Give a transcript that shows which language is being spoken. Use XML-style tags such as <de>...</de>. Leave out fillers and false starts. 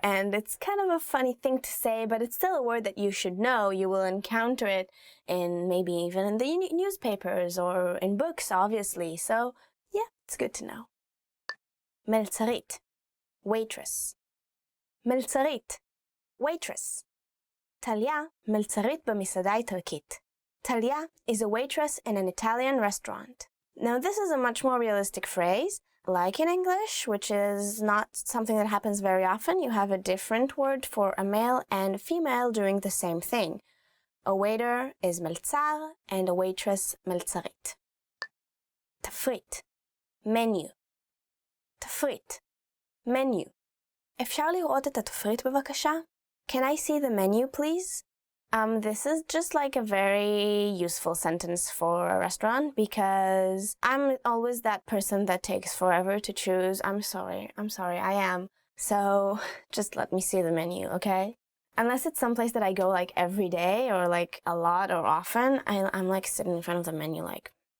<en>And it's kind of a funny thing to say, but it's still a word that you should know. You will encounter it in maybe even in the newspapers or in books, obviously. So yeah, it's good to know. Meltzarit, waitress. מלצרית, waitress.</en> <he>טליה, מלצרית במסעדה איטלקית.</he> <en>Talia is a waitress in an Italian restaurant. Now this is a much more realistic phrase, like in English, which is not something that happens very often. You have a different word for a male and female doing the same thing. A waiter is מלצר and a waitress מלצרית. תפריט, menu. תפריט, menu.</en> <he>אפשר לראות את התפריט בבקשה?</he> <en>Can I see the menu, please? This is just like a very useful sentence for a restaurant because I'm always that person that takes forever to choose. I'm sorry, I am. So just let me see the menu, okay? Unless it's someplace that I go like every day or like a lot or often, I'm like sitting in front of the menu like.</en>